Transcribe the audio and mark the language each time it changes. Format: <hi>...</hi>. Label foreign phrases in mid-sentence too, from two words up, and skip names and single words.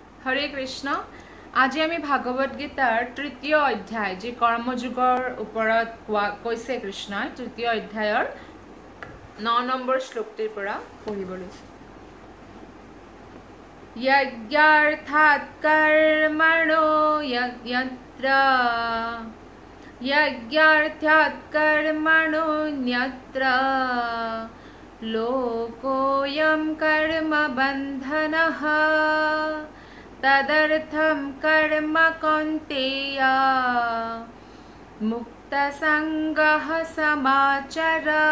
<as>হরে কৃষ্ণ। আজি আমি ভাগৱত গীতাৰ তৃতীয় অধ্যায় যি কৰ্মযোগৰ ওপৰত কৈছে কৃষ্ণই তৃতীয় অধ্যায়ৰ 9 নম্বৰ শ্লোকটিৰ পৰা পঢ়িব লৈছো।</as> <sa>यज्ञार्थात् कर्मणो यज्ञार्थात् कर्मणोऽन्यत्र लोकोऽयं कर्म बन्धनः तदर्थं कर्म कौन्तेय मुक्तसङ्गः समाचर।</sa>